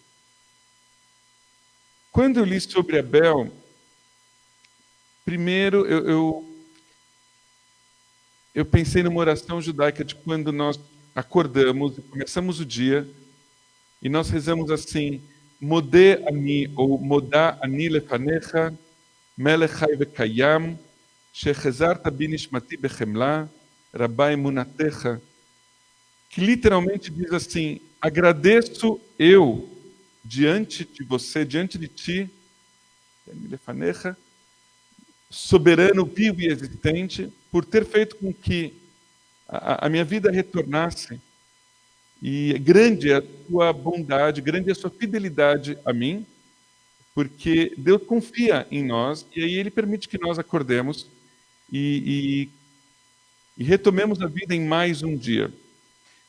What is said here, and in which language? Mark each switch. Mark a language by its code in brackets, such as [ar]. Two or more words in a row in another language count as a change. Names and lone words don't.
[pt] Quando eu li sobre Abel, primeiro eu pensei numa oração judaica de quando nós acordamos e começamos o dia, e nós rezamos assim, [he] מודה אני, ou מודה אני לפניך, מלך חי וקיים, שהחזרת בנשמתי בחמלה, רבה אמונתך, [pt] que literalmente diz assim, agradeço eu diante de você, diante de ti, soberano, vivo e existente, por ter feito com que a minha vida retornasse, e grande é a tua bondade, grande é a sua fidelidade a mim, porque Deus confia em nós, e aí Ele permite que nós acordemos e retomemos a vida em mais um dia.